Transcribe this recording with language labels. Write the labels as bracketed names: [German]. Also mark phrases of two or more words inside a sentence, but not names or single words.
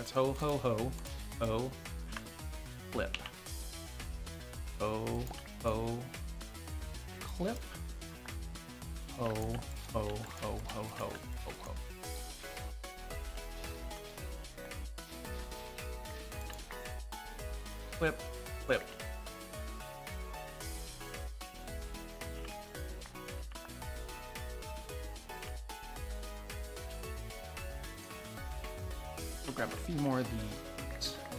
[English] That's ho, ho, ho, ho, flip. Ho, ho, clip. Ho, ho, ho, ho, ho, ho, ho. Flip, flip. We'll grab a few more of these.